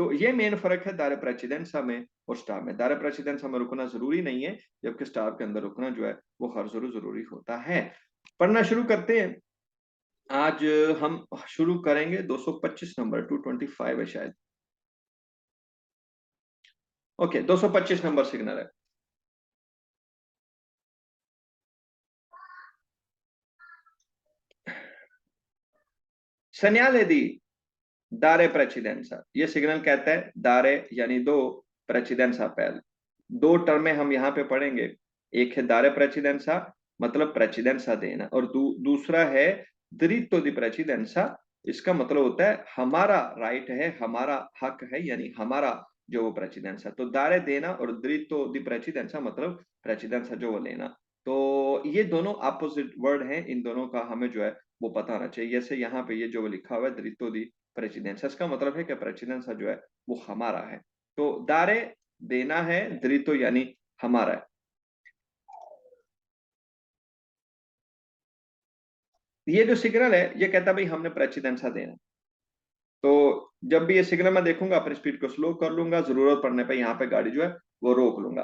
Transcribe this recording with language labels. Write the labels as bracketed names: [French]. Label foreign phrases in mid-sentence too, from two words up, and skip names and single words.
[Hindi] तो ये मेन फर्क है [Italian] dare precedenza [Hindi] में और स्टार में। [Italian] dare precedenza [Hindi] में रुकना जरूरी नहीं है, जबकि स्टार के अंदर रुकना जो है वो हर जरूरी होता है। पढ़ना शुरू करते हैं। आज हम शुरू करेंगे 225 नंबर, 225 है शायद। ओके, 225 नंबर सिग्नल है। [Italian] segnale di dare precedenza, [Hindi] ये सिग्नल कहता है दारे यानी दो, प्रेसिडेंसा पहले। दो टर्में हम यहाँ पे पढ़ेंगे। एक है [Italian] dare precedenza, [Hindi] मतलब प्रेसिडेंसा देना, और दूसरा है [Italian] diritto di precedenza. [Hindi] इसका मतलब होता है हमारा राइट है, हमारा हक है, यानी हमारा जो वो प्रेसिडेंसा। तो दारे देना और [Italian] diritto di precedenza [Hindi] मतलब प्रेसिडेंसा जो वो लेना। तो ये दोनों अपोजिट वर्ड हैं, इन दोनों का हमें जो है वो पता होना चाहिए। जैसे यहाँ पे ये जो लिखा हुआ है [Italian] diritto di precedenza, [Hindi] इसका मतलब है कि प्रेसिडेंसा जो है वो हमारा है। तो दारे देना है, दिritto यानी हमारा है। ये जो सिग्नल है ये कहता है भाई हमने प्रेसिडेंसा देना। तो जब भी ये सिग्नल मैं देखूंगा अपनी स्पीड को स्लो कर लूंगा, जरूरत पड़ने पे यहाँ पे गाड़ी जो है वो रोक लूंगा।